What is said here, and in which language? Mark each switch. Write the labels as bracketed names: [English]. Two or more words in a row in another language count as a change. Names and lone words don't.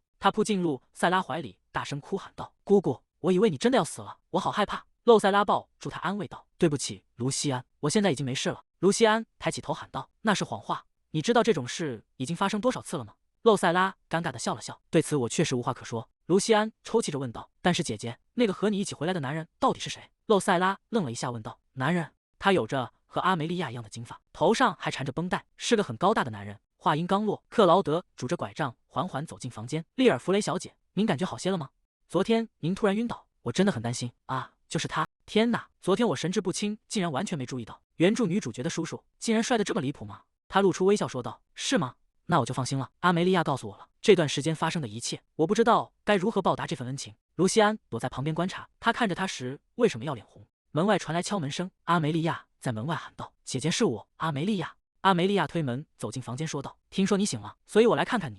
[Chinese] 他撲進露塞拉懷裡，大聲哭喊道：“姑姑，我以為你真的要死了，我好害怕。” 露塞拉抱住他安慰道：“對不起，盧西安，我現在已經沒事了。” 盧西安抬起頭喊道：“那是謊話，你知道這種事已經發生多少次了嗎？” 露塞拉尷尬地笑了笑：“对此我確實無話可說。” 盧西安抽泣着問道：“但是姐姐，那個和你一起回來的男人到底是誰？” 露塞拉愣了一下問道：“男人？”他有着和阿梅利亞一樣的金髮，頭上還纏着繃帶，是個很高大的男人。話音剛落，克勞德拄着拐杖緩緩走進房間。“利爾弗雷小姐，您感覺好些了嗎？昨天您突然暈倒，我真的很擔心啊！就是他，天哪！昨天我神志不清，竟然完全沒注意到，原著女主角的叔叔竟然摔得這麼離譜嗎？” 他露出微笑說道：“是嗎？那我就放心了。阿梅利亞告訴我了這段時間發生的一切，我不知道該如何報答這份恩情。” 盧西安躲在旁邊觀察，他看着他時為什麼要臉紅？門外傳來敲門聲，阿梅利亞在門外喊道：“姐姐，是我，阿梅利亞。” 阿梅利亞推門走進房間說道：“聽說你醒了，所以我來看看你。”